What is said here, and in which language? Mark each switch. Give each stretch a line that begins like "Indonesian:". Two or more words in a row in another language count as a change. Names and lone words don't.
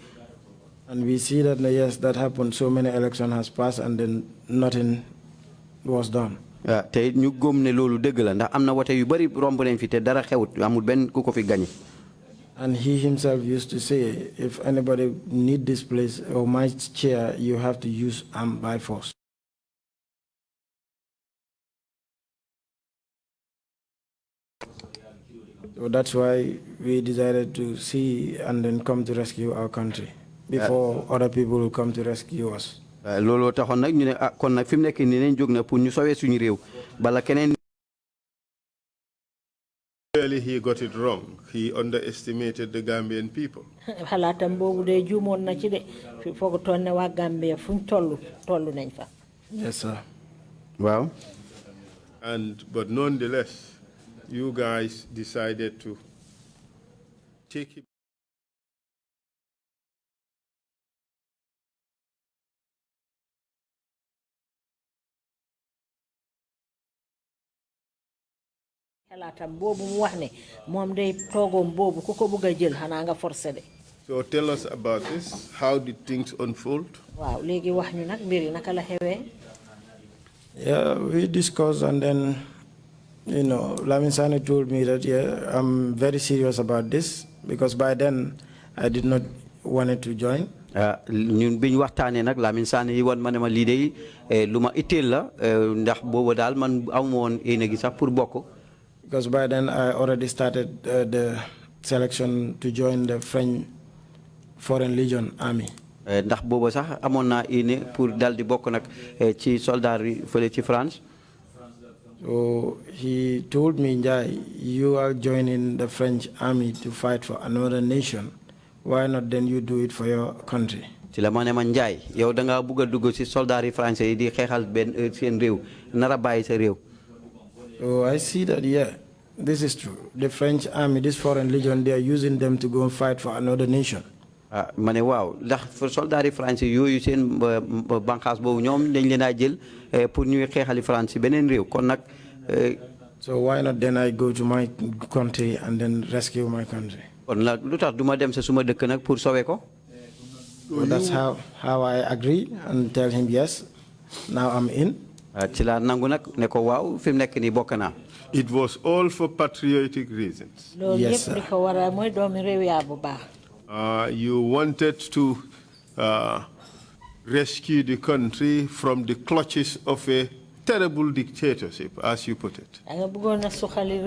English: And we see that yes, that happened. So many elections has passed and then nothing was done.
Wolof: te ñu gëm ne loolu dëgg la ndax am na wote yu bari romb nañ fi te dara xewut amul benn ku ko fi gañe.
English: And he himself used to say, if anybody need this place or my chair, you have to use arm by force. So that's why we decided to see and then come to rescue our country before other people will come to rescue us.
Wolof: Lolo taxoon nag ñu ne kon nag fi mu nekk nii nañ jóg na pour ñu sowee suñu réew bala keneen.
English: Clearly he got it wrong. He underestimated the Gambian people.
Wolof: xalaatam boobu de juumoon na ci de fi foogutoon ne waa Gambia fuñ tollu nañ fa.
English: Yes, sir. Wow. But nonetheless, you guys decided to take him.
Wolof: xalaatam boobu mu wax ne moom day toogoom boobu ku ko bëgg a jël xanaa nga forcé de.
English: So tell us about this. How did things unfold?
Wolof: waaw léegi wax ñu nag mbir yi naka la xewee.
English: Yeah, we discussed and then, Lamin Sane told me that, I'm very serious about this because by then I did not want to join.
Wolof: ñun biñ waxtaanee nag Lamin Sane yi woon ma ne ma lii de lu ma itteel la ndax boobu daal man amu woon yéene gi sax pour bokk.
English: Because by then I already started the selection to join the French Foreign Legion Army.
Wolof: ndax boobu sax amoon naa yéene pour dal di bokk nag ci soldat yi fële ci France.
English: So he told me, Njie, you are joining the French army to fight for another nation. Why not then you do it for your country?
Wolof: ci la ma ne ma Njie yow da ngaa bugg a dugg ci soldat yi français yi di xeexal benn seen réew nar a bàyyi sa réew.
English: So I see that, this is true. The French army, this foreign legion, they are using them to go and fight for another nation.
Wolof: ma ne waaw ndax soldat yi français yooyu seen bànqaas boobu ñoom dañ leen a jël pour ñuy xeexali France ci beneen réew kon nag.
English: So why not then I go to my country and then rescue my country?
Wolof: kon nag lu tax du ma dem sa suma dëkk nag pour sauver ko.
English: So that's how I agree and tell him yes. Now I'm in.
Wolof: ci la nangu nag ne ko waaw fi mu nekk nii bokk naa.
English: It was all for patriotic reasons. Yes, sir. You wanted to rescue the country from the clutches of a terrible dictatorship, as you put it. Yes, sir.